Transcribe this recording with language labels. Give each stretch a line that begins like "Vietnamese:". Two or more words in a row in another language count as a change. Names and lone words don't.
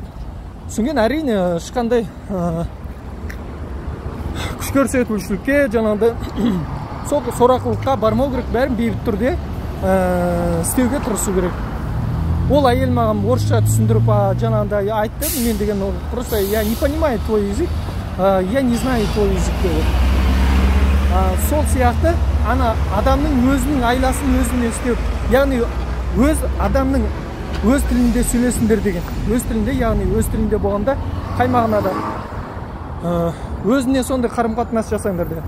Kazakh: Түсінген, әрине ешқандай күш көрсетушілікке, жаңағыдай сорақылыққа бармау керек, бәрін бейбіт түрде істеуге тырысу керек. Ол әйел маған орысша түсіндіріп жаңағыдай айтты, мен деген
Russian: просто я не понимаю твой язык, я не знаю твой язык
Kazakh: деп. Сол сияқты ана адамның өзінің айласын өзіне істеу, яғни өз адамның өз тілінде сөйлесіңдер деген. Өз тілінде, яғни өз тілінде болғанда қай мағынада өзіне сондай қарым-қатынас жасаңдар деген.